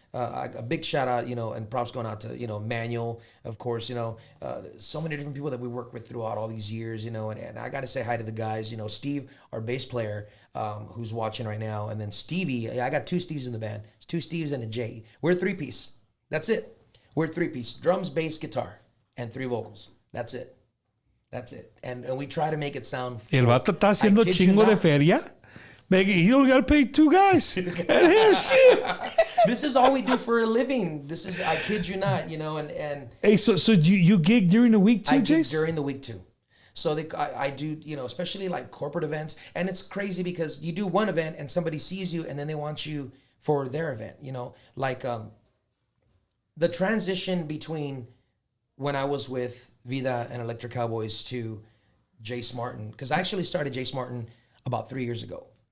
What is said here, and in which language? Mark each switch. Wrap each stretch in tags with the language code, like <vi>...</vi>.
<en>A big shout out, you know, and props going out to, you know, Manuel, of course, you know, so many different people that we worked with throughout all these years, you know, and I got to say hi to the guys, you know, Steve, our bass player, who's watching right now. And then Stevie, I got 2 Steves in the band. It's 2 Steves and a J. We're a 3-piece. That's it. We're a 3-piece. Drums, bass, guitar. And 3 vocals. That's it. And we try to make it sound full.</en> <es>El vato está haciendo chingo de feria.</es> <en>He only got to pay 2 guys. And him, shit. This is all we do for a living. I kid you not, you know, and hey, so you gig during the week too, I gig Jase? during the week too. So I do, you know, especially like corporate events. And it's crazy because you do one event and somebody sees you and then they want you for their event, you know, like the transition between when I was with Vida and Electric Cowboys to Jase Martin, because I actually started Jase Martin about 3 years ago.</en>